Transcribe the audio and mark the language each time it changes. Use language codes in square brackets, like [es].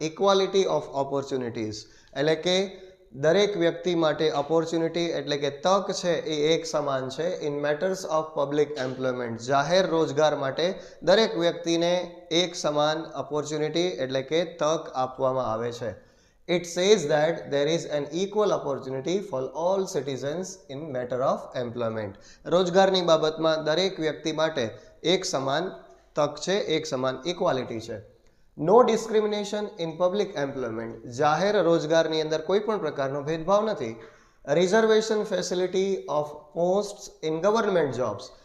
[gu] Equality of opportunities એટલે કે દરેક વ્યક્તિ માટે ઓપોર્ચ્યુનિટી એટલે કે તક છે એ એક સમાન છે. [en] in matters of public employment, [gu] જાહેર રોજગાર માટે દરેક વ્યક્તિને એક સમાન ઓપોર્ચ્યુનિટી એટલે કે તક આપવામાં આવે છે. [en] It says that there is an equal opportunity for all citizens in matter of employment. [gu] રોજગારની બાબતમાં દરેક વ્યક્તિ માટે એક સમાન તક છે, એક સમાન ઇક્વાલિટી છે. [en] No discrimination in public employment. [gu] જાહેર રોજગારની અંદર કોઈ પણ પ્રકારનો ભેદભાવ નથી. [en] Reservation facility of posts in government jobs.